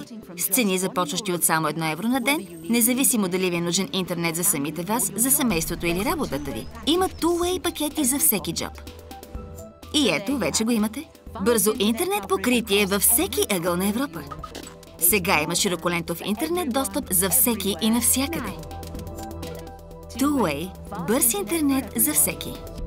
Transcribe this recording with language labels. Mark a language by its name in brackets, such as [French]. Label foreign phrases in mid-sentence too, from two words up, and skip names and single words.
[Bulgarian] С цени започващи от само 1 евро на ден, независимо дали ви е нужен интернет за самите вас, за семейството или работата ви. Има Two-Way пакети за всеки джоб. И ето, вече го имате. Бързо интернет покритие във всеки ъгъл на Европа. Сега има широколентов интернет достъп за всеки и навсякъде. Two-Way – бърз интернет за всеки.